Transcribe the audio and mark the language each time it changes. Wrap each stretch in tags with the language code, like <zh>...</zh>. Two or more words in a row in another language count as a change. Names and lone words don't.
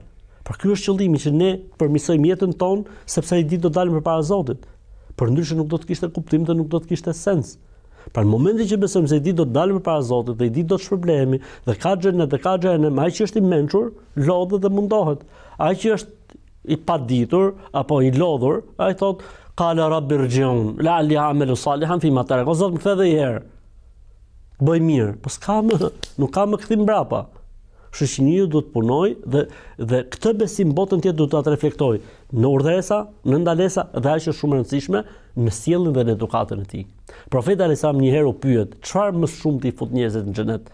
<sq>Pra ky është qëllimi që ne përmirësojmë jetën tonë, sepse ai ditë do dalim përpara Zotit. Përndryshe nuk do të kishte kuptim dhe nuk do të kishte sens. Pra në momentin që besojmë se i ditë do të dalim përpara Zotit dhe i ditë do të shpërblehemi dhe ka xhenet dhe ka xhenem, ai që është i mençur lodhet dhe mundohet. Ai që është i paditur apo i lodhur, ai thot</sq> <ar>قال رب ارجعون لعلي أعمل صالحا فيما تركت.</ar> <sq>O Zot, më kthe edhe një herë. Bëj mirë, po nuk ka më kthim mbrapa. Kështu që njeriu duhet të punojë dhe këtë besim botën tjetër duhet ta reflektojë në urdhëresa, në ndalesa dhe ajo që është shumë e rëndësishme, në sjelljen dhe në edukatën e tij. Profeti Alajhissalam një herë u pyet, çfarë më shumë ti fut njerëzit në xhenet?</sq>